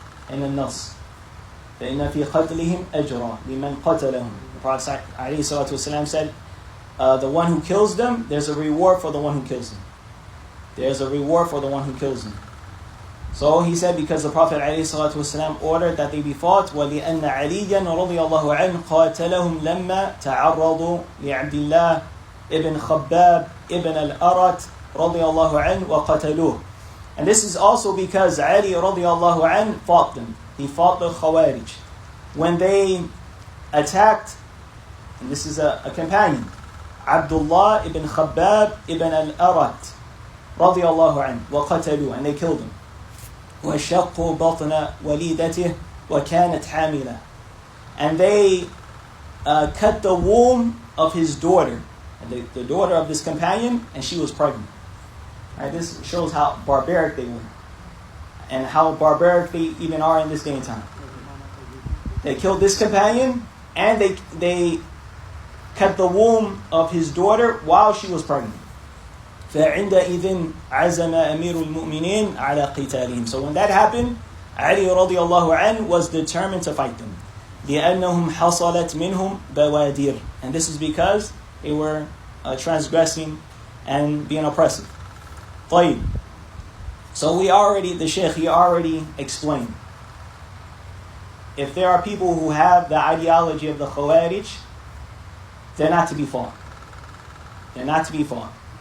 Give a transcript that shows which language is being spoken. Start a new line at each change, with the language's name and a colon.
Arabic: إن النص فإن في قتلهم أجرا لمن قتلهم.
English: The Prophet ﷺ said, the one who kills them, there's a reward for the one who kills them. There's a reward for the one who kills them. So he said, because the Prophet ﷺ ordered that they be fought,
Arabic: وَلِأَنَّ عَلِيًّا رَضِيَ اللَّهُ عَنْهُ قَاتَلَهُمْ لَمَّا تَعَرَّضُوا لِعَبْدِ اللَّهِ
English: ibn Khabbab ibn al-Arat
Arabic: رضي الله عنه وقتلوه.
English: And this is also because Ali
Arabic: رضي الله عنه
English: fought them. He fought the Khawarij. When they attacked, and this is a companion, Abdullah ibn Khabbab ibn al-Arat
Arabic: رضي الله عنه وقتلوه,
English: and they killed him.
Arabic: وشقوا بطن وليدته وكانت حاملة.
English: And they cut the womb of his daughter, the daughter of this companion, and she was pregnant. Right, this shows how barbaric they were, and how barbaric they even are in this day and time. They killed this companion, and they cut the womb of his daughter while she was pregnant.
Arabic: فعندئذ عزم أمير المؤمنين على قتالهم.
English: So when that happened, Ali radiallahu anhu was determined to fight them.
Arabic: لِأَنَّهُمْ حَصَلَتْ مِنْهُمْ بَوَادِرٌ.
English: And this is because they were transgressing and being oppressive.
Arabic: طيب.
English: So the Shaykh, he already explained. If there are people who have the ideology of the Khawarij, they're not to be fought. They're not to be fought.